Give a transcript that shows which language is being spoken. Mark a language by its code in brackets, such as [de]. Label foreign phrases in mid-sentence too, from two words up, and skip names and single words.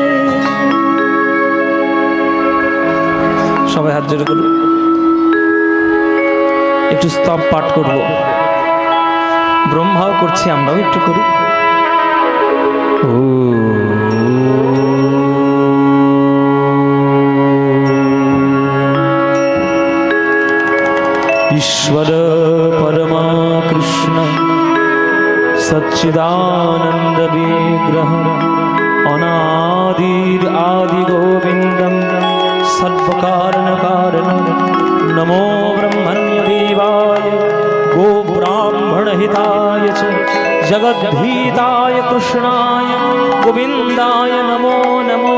[bn] সবাই হাত জোড় করুন, একটু স্তব পাঠ করব। ব্রহ্মাও করছি, আমরাও একটু করি। [sa] ईश्वर परमा कृष्ण सच्चिदानंद विग्रह अनादिर आदि गोविंदम सर्वकारण कारण नमो ब्रह्मण्य देवाय गो ब्राह्मण हिताय च जगद्भीताय कृष्णाय गोविंदाय नमो नमो।